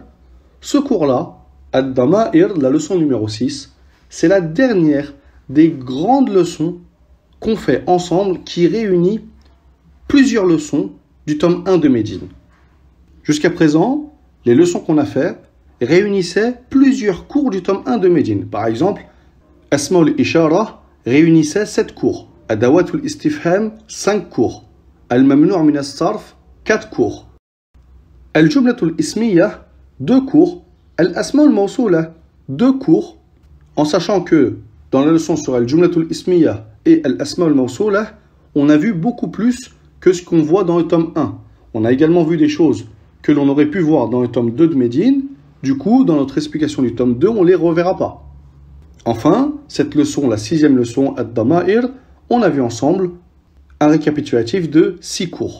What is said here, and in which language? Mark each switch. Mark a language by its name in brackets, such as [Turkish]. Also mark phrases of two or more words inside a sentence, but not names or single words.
[French] Ce cours-là, Ad-Dama'ir, la leçon numéro 6, c'est la dernière des grandes leçons qu'on fait ensemble qui réunit plusieurs leçons du tome 1 de Médine. Jusqu'à présent, les leçons qu'on a faites réunissaient plusieurs cours du tome 1 de Médine. Par exemple, Asma al-Ishara réunissait 7 cours. Adawat al-Istifham, 5 cours. Al-Mamnu' min as-Sarf, 4 cours. Al-Jumla al-Ismiyya, 2 cours. Al-Asma al-Mawsula, 2 cours. En sachant que dans la leçon sur Al-Jumla al-Ismiyya et Al-Asma al-Mawsula, on a vu beaucoup plus que ce qu'on voit dans le tome 1. On a également vu des choses que l'on aurait pu voir dans le tome 2 de Médine. Du coup, dans notre explication du tome 2, on ne les reverra pas. Enfin, cette leçon, la 6e leçon, Ad-Dama'ir, on a vu ensemble un récapitulatif de 6 cours.